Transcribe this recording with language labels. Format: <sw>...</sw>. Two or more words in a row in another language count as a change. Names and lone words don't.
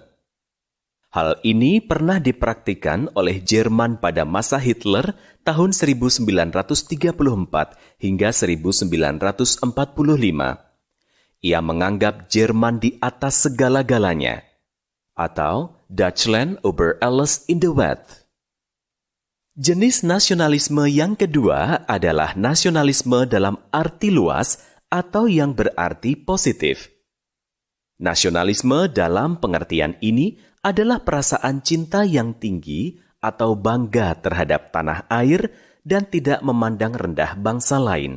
<id>Hal ini pernah dipraktikkan oleh Jerman pada masa Hitler tahun 1934 hingga 1945. Ia menganggap Jerman di atas segala-galanya, atau</id> <de>Deutschland über alles in der Welt.</de> <id>Jenis nasionalisme yang kedua adalah nasionalisme dalam arti luas atau yang berarti positif. Nasionalisme dalam pengertian ini adalah perasaan cinta yang tinggi atau bangga terhadap tanah air dan tidak memandang rendah bangsa lain.</id>